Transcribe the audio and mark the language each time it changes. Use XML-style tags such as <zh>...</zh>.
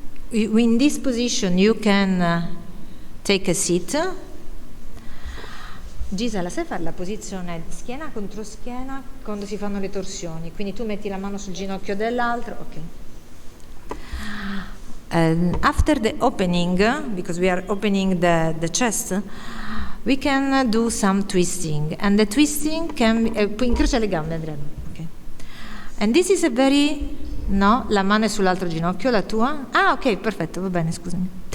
<en>In this position you can take a seat.</en> <it>Gisa, la sai fare la posizione schiena contro schiena quando si fanno le torsioni? Quindi tu metti la mano sul ginocchio dell'altro, ok.</it> <en>And after the opening, because we are opening the chest, we can do some twisting. And the twisting can be...</en> <it>Puoi incrocia le gambe, Adriano. Okay.</it> <en>And this is a very...</en> <it>No, la mano è sull'altro ginocchio, la tua? Ah, ok, perfetto, va bene, scusami.</it>